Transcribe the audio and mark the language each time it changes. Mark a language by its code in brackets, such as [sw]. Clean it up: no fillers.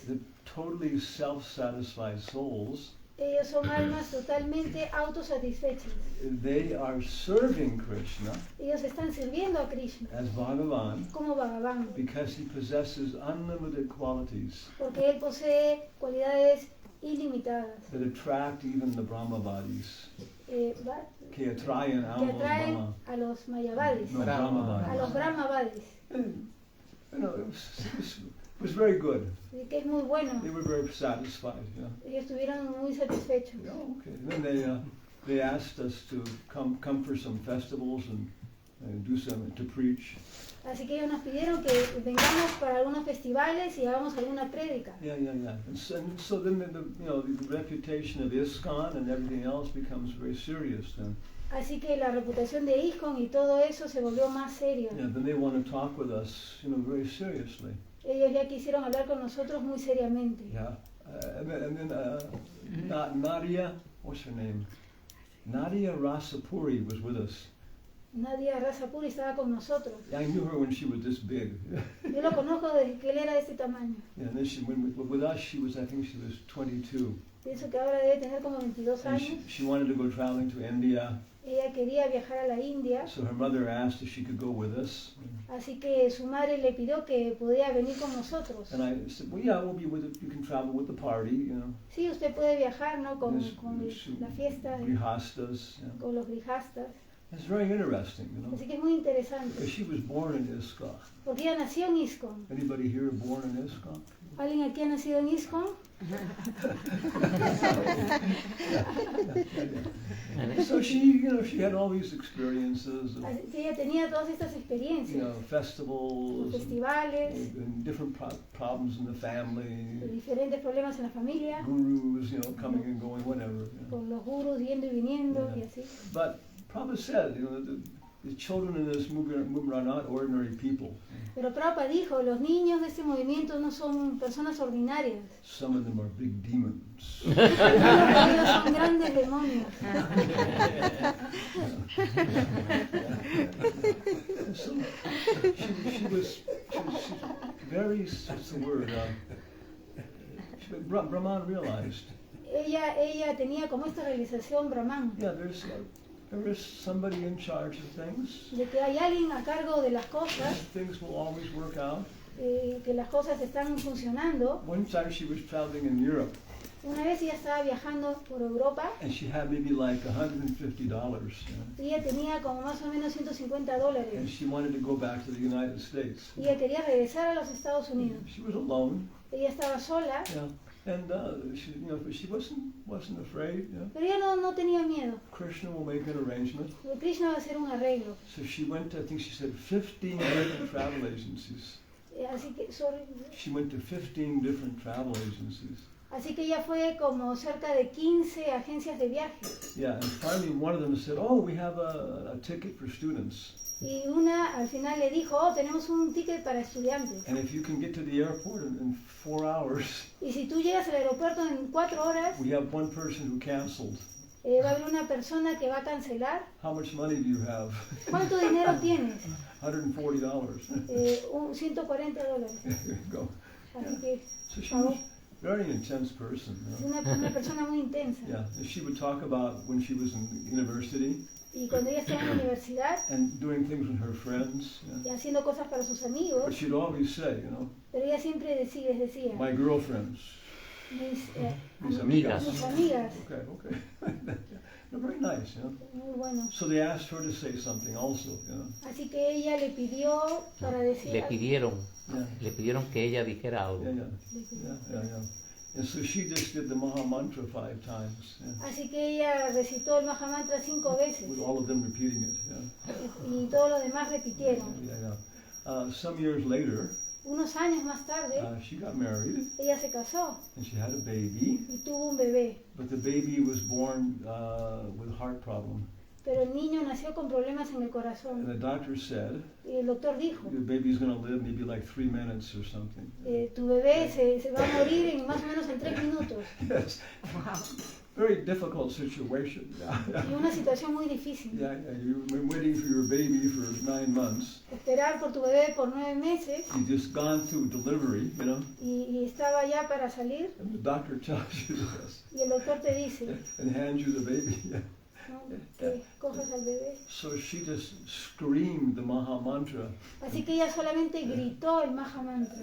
[en] the totally self-satisfied souls, [es] Ellos son almas totalmente autosatisfechas. [en] they are serving Krishna [es] Ellos están sirviendo a Krishna [en] as Bhagavan [es] como Bhagavan, [en] because he possesses unlimited qualities [es] porque él posee cualidades ilimitadas [en] that attract even the Brahmavadis. [es] que Que atraen atraen a los Mayavadis, No, a Brahmavadis. los Brahmavadis. [en] And, it was very good. [es] Así que es muy bueno. [en] They were very satisfied. [es] Ellos estuvieron muy satisfechos. [en] Yeah, okay. And then they asked us to come for some festivals and do some to preach. [es] Así que ellos nos pidieron que vengamos para algunos festivales y hagamos alguna prédica. [en] Yeah. And so then the reputation of ISKCON and everything else becomes very serious then. [es] Así que la reputación de ISKCON y todo eso se volvió más serio. [en] Yeah, then they want to talk with us, very seriously. [es] Ellos ya quisieron hablar con nosotros muy seriamente. [en] Yeah. And then Nadia, what's her name? Nadia Rasapuri was with us. [es] Nadia Rasapuri estaba con nosotros. [en] I knew her when she was this big. [es] Yo lo conozco desde que él era de este tamaño. [en] Yeah, and then with us, I think she was 22. [es] Pienso que ahora debe tener como 22 [en] And [es] años. [en] she wanted to go traveling to India. [es] Ella quería viajar a la India, [en] So her mother asked if she could go with us. [es] así que su madre le pidió que podía venir con nosotros. [en] And I said, well, yeah, we'll be with it. You can travel with the party, you know. [es] Sí, usted puede viajar, ¿no? Con [en] Yes, [es] la fiesta, [en] Grihastas. Yeah. [es] con los grijastas. [en] It's very interesting, you know. [es] Así que es muy interesante. [en] Because she was born in ISKCON. [es] Porque ella nació en ISKCON. [en] Anybody here born in ISKCON? [es] ¿Alguien aquí ha nacido en ISKCON? [en] So she had all these experiences, [es] Así que ella tenía todas estas experiencias. [en] festivals, [es] Festivales, [en] and different problems in the family, [es] diferentes problemas en la familia, [en] gurus, coming and going, whatever. [es] con los gurus yendo y viniendo y así. [en] But Prabhupada said, the children in this movement are not ordinary people. [es] Pero Prabhupada dijo, los niños de este movimiento no son personas ordinarias. [en] Some of them are big demons. [es] Ellos son grandes demonios. [en] So she was very, what's the word? Brahman realized. [es] Ella tenía como esta realización Brahman, [en] Yeah, there is somebody in charge of things. [es] de que hay alguien a cargo de las cosas, [en] Things will always work out. [es] que las cosas están funcionando. [en] One time she was traveling in Europe, [es] Una vez ella estaba viajando por Europa [en] and she had maybe like $150. [es] y ella tenía como más o menos [en] And [es] $150 [en] she wanted to go back to the United States. [es] y ella quería regresar a los Estados Unidos. [en] She was alone. [es] Ella estaba sola, [en] Yeah. And she wasn't afraid. [es] pero ella no tenía miedo. [en] Krishna will make an arrangement. [es] Krishna va a hacer un arreglo. [en] So she went to, I think she said, 15 different travel agencies. [es] Así que, [en] She went to 15 different travel agencies. [es] así que ella fue como cerca de 15 agencias de viaje. [en] Yeah, and finally one of them said, oh, we have a ticket for students. [es] Y una al final le dijo, oh, tenemos un ticket para estudiantes. [en] And if you can get to the airport in 4 hours, [es] Y si tú llegas al aeropuerto en 4 horas, [en] we have one person who canceled. [es] va a haber una persona que va a cancelar. [en] How much money do you have? [es] ¿Cuánto dinero tienes? [en] $140. [es] $140. [en] There you go. [es] Así que [en] So she was a very intense person. [es] es una persona muy intensa. [en] Yeah, and she would talk about when she was in university [es] Y cuando ella estaba en la universidad, [en] and doing things with her friends. [es] y haciendo cosas para sus [en] But [es] amigos, [en] she'd always say, [es] pero ella siempre decía, [en] my girlfriends, [es] mis amigas. mis amigas, [en] Okay. They're very nice, [es] muy bueno. [en] So they asked her to say something also, [es] Así que ella le pidió para decir, Le pidieron, [en] Yeah. [es] le pidieron que ella dijera algo. [en] Yeah. And so she just did the Maha Mantra 5 times. Yeah. [es] así que ella recitó el Mahamantra 5 veces [en] With all of them repeating it. Yeah. [es] y todos los demás repitieron. [en] Some years later, [es] Unos años más tarde, [en] she got married [es] ella se casó [en] and she had a baby, [es] y tuvo un bebé, [en] but the baby was born with a heart problem. [es] pero el niño nació con problemas en el [en] And [es] corazón. [en] the doctor said, [es] Y el doctor dijo, [en] the baby's going to live maybe like 3 minutes or something. [es] tu bebé se va a morir en más o menos en 3 minutos. [en] Yes. Very difficult situation. [es] Y una situación muy difícil. [en] You've been waiting for your baby for 9 months. [es] Esperar por tu bebé por 9 meses [en] You've just gone through delivery, [es] y estaba ya para salir [en] and the doctor tells you this [es] y el doctor te dice, [en] and hands you the baby. [es] ¿no?, que cojas al bebé. [en] So she just screamed the Maha Mantra [es] Así que ella solamente gritó el Mahamantra